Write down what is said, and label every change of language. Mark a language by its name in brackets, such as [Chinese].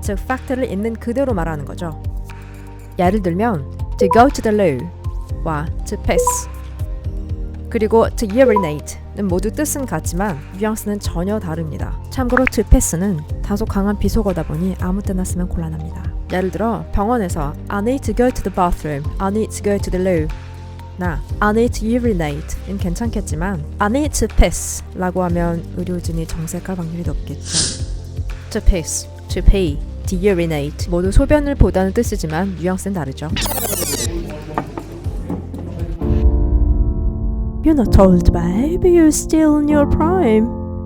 [Korean] 즉 팩트를 있는 그대로 말하는 거죠. 예를 들면 [English] to go to the loo [Korean] 와 [English] to piss [Korean] 그리고 [English] to urinate [Korean] 는 모두 뜻은 같지만 뉘앙스는 전혀 다릅니다. 참고로 to piss는 다소 강한 비속어다 보니 아무 때나 쓰면 곤란합니다. 예를 들어 병원에서 [English] I need to go to the bathroom, I need to go to the loo [Korean] 나 [English] I need to urinate [Korean] 는 괜찮겠지만 [English] I need to piss [Korean] 라고 하면 의료진이 정색할 확률이 높겠죠. [English] To piss, to pee, to urinate [Korean] 모두 소변을 보다는 뜻이지만 뉘앙스는 다르죠. [English] You're not old, babe. You're still in your prime.